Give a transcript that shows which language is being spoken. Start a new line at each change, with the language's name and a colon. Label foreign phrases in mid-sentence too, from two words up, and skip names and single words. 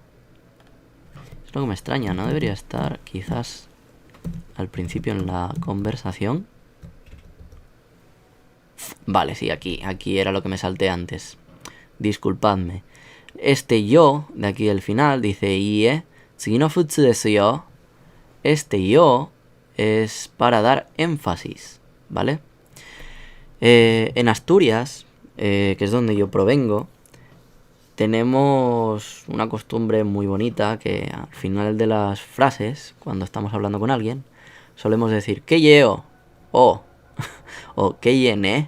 Spanish: Es lo que me extraña, ¿no? Debería estar quizás al principio en la conversación. Vale, sí, aquí era lo que me salté antes. Disculpadme. Este yo, de aquí del final, dice
Japanese: いえ、次の普通ですよ.
Spanish: Este yo es para dar énfasis, ¿vale? En Asturias, que es donde yo provengo, tenemos una costumbre muy bonita que al final de las frases, cuando estamos hablando con alguien, solemos decir que yeo o que ye ne.